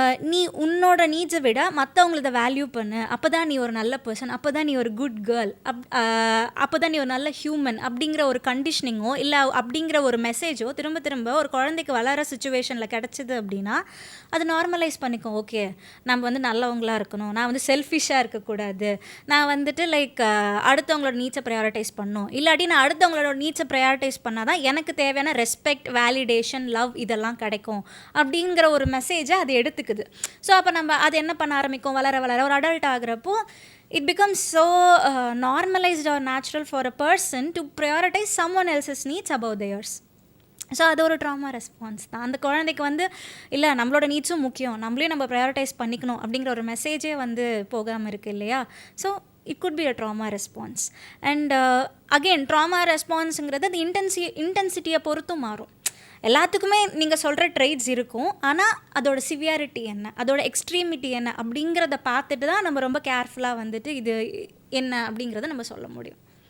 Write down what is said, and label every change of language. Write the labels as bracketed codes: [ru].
[ta] நீ உன்னோட நீட்ஸை விட மற்றவங்களத வேல்யூ பண்ணு, அப்போ தான் நீ ஒரு நல்ல பர்சன், அப்போ தான் நீ ஒரு குட் கேர்ள், அப்போ தான் நீ ஒரு நல்ல ஹியூமன் அப்படிங்கிற ஒரு கண்டிஷனிங்கோ இல்லை அப்படிங்கிற ஒரு மெசேஜோ திரும்ப திரும்ப ஒரு குழந்தைக்கு வளர சுச்சுவேஷனில் கிடச்சிது அப்படின்னா அது நார்மலைஸ் பண்ணிக்கும். ஓகே, நம்ம வந்து நல்லவங்களாக இருக்கணும், நான் வந்து செல்ஃபிஷாக இருக்கக்கூடாது, நான் வந்துட்டு லைக் அடுத்தவங்களோட நீட்ஸை ப்ரையாரிட்டைஸ் பண்ணணும், இல்லாட்டி நான் அடுத்தவங்களோட நீட்ஸை ப்ரையாரிட்டைஸ் பண்ணால் தான் எனக்கு தேவையான ரெஸ்பெக்ட், வேலிடேஷன், லவ் இதெல்லாம் கிடைக்கும் அப்படிங்கிற ஒரு மெசேஜை அது எடுத்துக்குது. ஸோ அப்போ நம்ம அது என்ன பண்ண ஆரம்பிக்கும், வளர வளர ஒரு adult ஆகிறப்போ [en] it becomes so normalized or natural for a person to prioritize someone else's needs above theirs. [ta] So அது ஒரு ட்ராமா ரெஸ்பான்ஸ் தான். அந்த குழந்தைக்கு வந்து இல்லை நம்மளோட நீட்ஸும் முக்கியம், நம்மளையும் நம்ம ப்ரையாரிட்டைஸ் பண்ணிக்கணும் அப்படிங்கிற ஒரு மெசேஜே வந்து போகாமல் இருக்குது இல்லையா? [en] So it could be a trauma response. And again trauma ரெஸ்பான்ஸுங்கிறது [ta] அது இன்டென்சிட்டியை பொறுத்தும் மாறும். எல்லாத்துக்குமே நீங்கள் சொல்கிற ட்ரெய்ட்ஸ் இருக்கும், ஆனால் அதோட சிவியாரிட்டி என்ன, அதோட எக்ஸ்ட்ரீமிட்டி என்ன அப்படிங்கிறத பார்த்துட்டு தான் நம்ம ரொம்ப கேர்ஃபுல்லாக வந்துட்டு இது என்ன அப்படிங்கிறத நம்ம சொல்ல முடியும்.